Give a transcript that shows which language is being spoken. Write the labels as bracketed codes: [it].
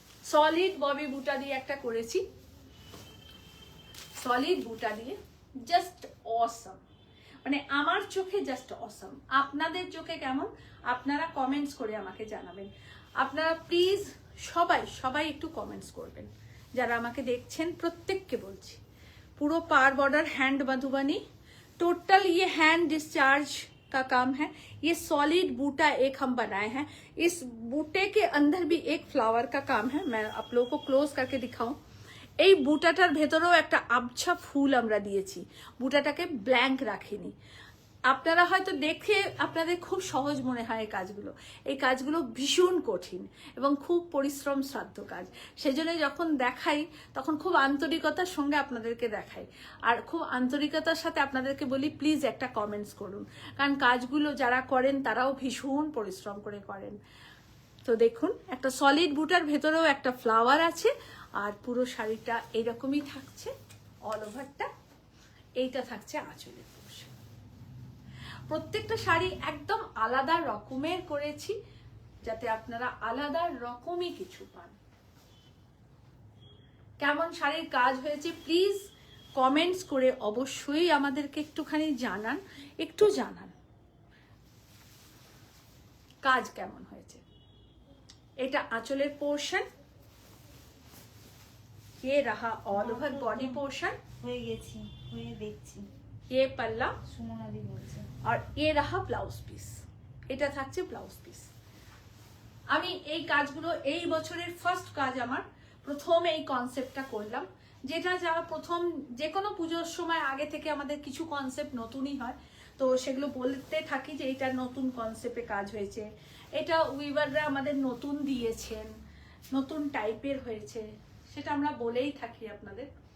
[bn] Solid Bobby বুটা দিয়ে একটা করেছি, সলিড বুটা দিয়ে, জাস্ট অসম। মানে আমার চোখে জাস্ট অসম। আপনাদের চোখে কেমন আপনারা কমেন্টস করে আমাকে জানাবেন। আপনারা প্লিজ সবাই একটু কমেন্টস করবেন, যারা আমাকে দেখছেন প্রত্যেককে বলছি। [hi] पूरा पार बॉर्डर हैंड मधुबनी, टोटल ये हैंड डिस्चार्ज का काम है। ये सॉलिड बूटा एक हम बनाए हैं। इस बूटे के अंदर भी एक फ्लावर का काम है। मैं आप लोगों को क्लोज करके दिखाऊं। [bn] এই বুটাটার ভেতরেও একটা আবছা ফুল আমরা দিয়েছি, বুটাটাকে ব্ল্যাঙ্ক রাখিনি। আপনারা হয়তো দেখে আপনাদের খুব সহজ মনে হয় এই কাজগুলো ভীষণ কঠিন এবং খুব পরিশ্রম সাধ্য কাজ। সেজন্য যখন দেখাই তখন খুব আন্তরিকতার সঙ্গে আপনাদেরকে দেখাই, আর খুব আন্তরিকতার সাথে আপনাদেরকে বলি প্লিজ একটা কমেন্টস করুন, কারণ কাজগুলো যারা করেন তারাও ভীষণ পরিশ্রম করে করেন। তো দেখুন একটা সলিড বুটার ভেতরেও একটা ফ্লাওয়ার আছে, আর পুরো শাড়িটা এইরকমই থাকছে অল ওভারটা। এইটা থাকছে আঁচলের পোর্শন। প্রত্যেকটা শাড়ি একদম আলাদা রকমের করেছি, যাতে আপনারা আলাদা রকমই কিছু পান। কেমন শাড়ির কাজ হয়েছে প্লিজ কমেন্টস করে অবশ্যই আমাদেরকে একটুখানি জানান, একটু জানান কাজ কেমন হয়েছে। এটা আঁচলের পোর্শন, [hi] ये रहा ऑल ओवर बॉडी पोर्शन। [bn] হয়ে গেছি, হয়ে দেখছি। [hi] ये पल्ला [bn] সুমনাদি বলছে। আর এ রাহা ব্লাউজ পিস, এটা থাকছে ব্লাউজ পিস। আমি এই কাজগুলো এই বছরের ফার্স্ট কাজ, আমার প্রথম এই কনসেপ্টটা করলাম, যেটা যা প্রথম যে কোনো পুজোর সময় আগে থেকে আমাদের কিছু কনসেপ্ট নতুনই হয়, তো সেগুলো বলতে থাকি যে এটা নতুন কনসেপ্টে কাজ হয়েছে, এটা উইভাররা আমাদের নতুন দিয়েছেন, নতুন টাইপের হয়েছে, সেটা আমরা বলেই থাকি আপনাদের।